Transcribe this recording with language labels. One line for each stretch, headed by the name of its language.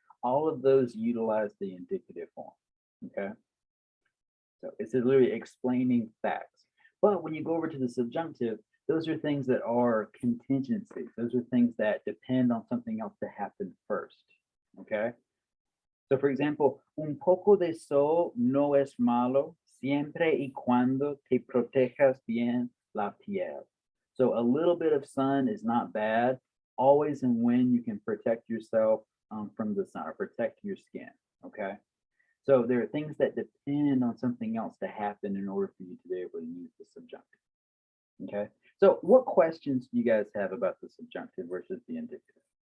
English: All of those utilize the indicative form, okay? So it's literally explaining facts. But when you go over to the subjunctive, those are things that are contingencies. Those are things that depend on something else to happen first. Okay. So for example,
Spanish: un poco de sol no es malo siempre y cuando te protejas bien la piel.
English: So a little bit of sun is not bad, always and when you can protect yourself from the sun or protect your skin. Okay. So there are things that depend on something else to happen in order for you to be able to use the subjunctive. Okay. So what questions do you guys have about the subjunctive versus the indicative?